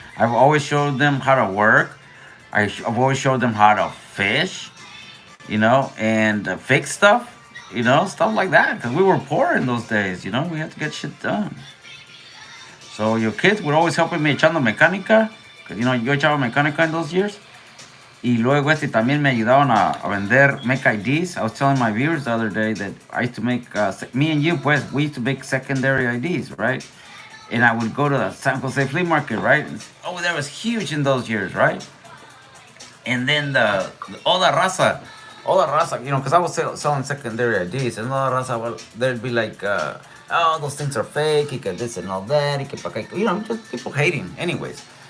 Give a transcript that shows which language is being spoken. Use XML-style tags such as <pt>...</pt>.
<en>I've always showed them how to work. I've always showed them how to fish, and fix stuff, stuff like that. Because we were poor in those days, we had to get shit done. So your kids were always helping me</en> <es>echando mecánica.</es> <en>Because,</en> <es>yo echaba mecánica</es> <en>in those years.</en> <es>Y luego también me ayudaban a vender</es> <en>make IDs. I was telling my viewers the other day that I used to make, me and you, we used to make secondary IDs, right? And I would go to the San Jose flea market, right? Oh, that was huge in those years, right? And then all the raza all the raza, because I was selling secondary IDs, and all the raza, they'd be like, oh, those things are fake,</en> <es>y que</es> <en>this and all that,</en> <es>y que pa' que,</es> <en>just people hating, anyways.</en>